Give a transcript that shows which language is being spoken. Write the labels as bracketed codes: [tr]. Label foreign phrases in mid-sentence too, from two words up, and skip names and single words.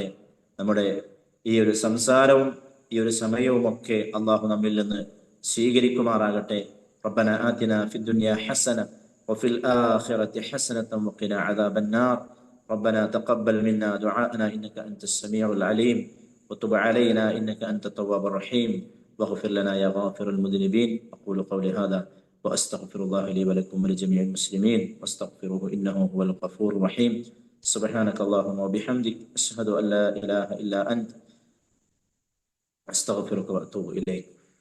[ml] നമ്മുടെ ഈ ഒരു സംസാരവും ഈ ഒരു സമയവും ഒക്കെ അള്ളാഹു നമ്മിൽ നിന്ന് സ്വീകരിക്കുമാറാകട്ടെ. [ar] ربنا آتنا في الدنيا حسنة وفي الآخرة حسنة وقنا عذاب النار. ربنا تقبل منا دعاءنا إنك أنت السميع العليم وتب علينا إنك أنت التواب الرحيم واغفر لنا يا غافر المذنبين. أقول قولي هذا وأستغفر الله لي ولكم ولجميع المسلمين واستغفروه إنه هو الغفور الرحيم. سبحانك اللهم وبحمدك أشهد أن لا إله إلا أنت أستغفرك وأتوب إليك.